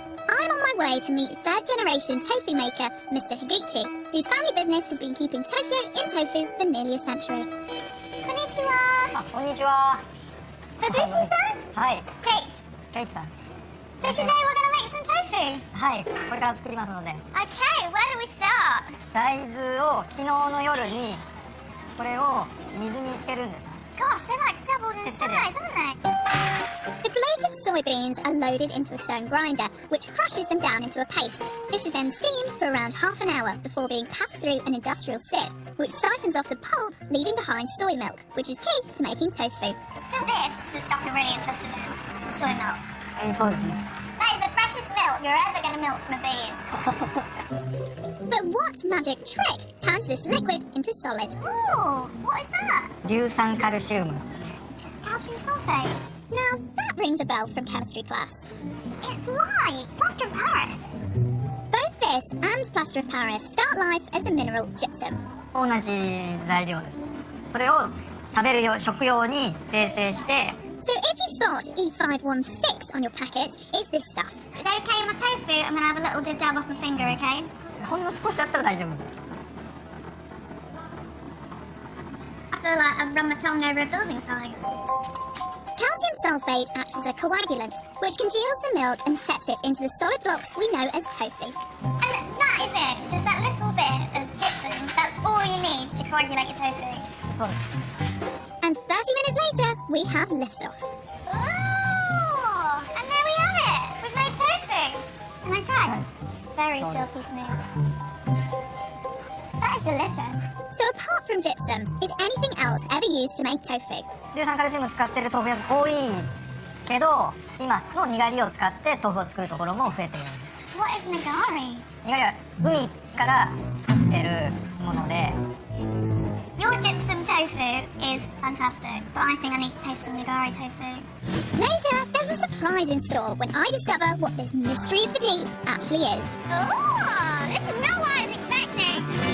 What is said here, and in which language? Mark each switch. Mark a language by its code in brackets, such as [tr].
[en] I'm on my way to meet third-generation tofu maker, Mr. Higuchi, whose family business has been keeping Tokyo in tofu for nearly a century. [ja] Konnichiwa! Konnichiwa! [en] Higuchi-san? Hi. Kate. Kate-san. So today we're going to make some tofu? [ja] はい、これから作りますので。 [en] Okay, where do we start? [ja] 大豆を昨日の夜にこれを水につけるんです。 [en] Gosh, they're like doubled in size, haven't they? The bloated soybeans are loaded into a stone grinder, which crushes them down into a paste. This is then steamed for around half an hour before being passed through an industrial sieve, which siphons off the pulp, leaving behind soy milk, which is key to making tofu. So this is the stuff you're really interested in, soy milk. [ja] そうですね。 [en] That is the freshest milk you're ever going to milk from a bean. But what magic trick turns this liquid into solid? Oh, what is that? [ja] 硫酸カルシウム。 [en] Calcium sulfate. Now that rings a bell from chemistry class. It's like plaster of Paris. Both this and plaster of Paris start life as the mineral gypsum. [ja] 同じ材料です。それを食べる用、食用に精製して。 [en] So if you spot E516 on your packet, it's this stuff. It's okay with my tofu. I'm going to have a little dab off my finger, okay? [ja] ほんの少しだったら大丈夫。 [en] I feel like I've run my tongue over a building site. Calcium sulfate acts as a coagulant, which congeals the milk and sets it into the solid blocks we know as tofu. And that is it. Just that little bit of gypsum. That's all you need to coagulate your tofu. [ja] そうです。 [en] And 30 minutes later, we have liftoff. Oh! And there we have it! We've made tofu! Can I try? It's very silky smooth. That is delicious. So apart from gypsum, is anything else ever used to make tofu? [ja] 硫酸カルシウムを使ってる豆腐屋が多いけど、今のにがりを使って豆腐を作るところも増えているんです。 [en] What is nigari? [ja] にがりは海から作ってるもので。 [en] Your gypsum tofu is fantastic, but I think I need to taste some nigari tofu. Later, there's a surprise in store when I discover what this mystery of the deep actually is. Oh, this is not what I was expecting.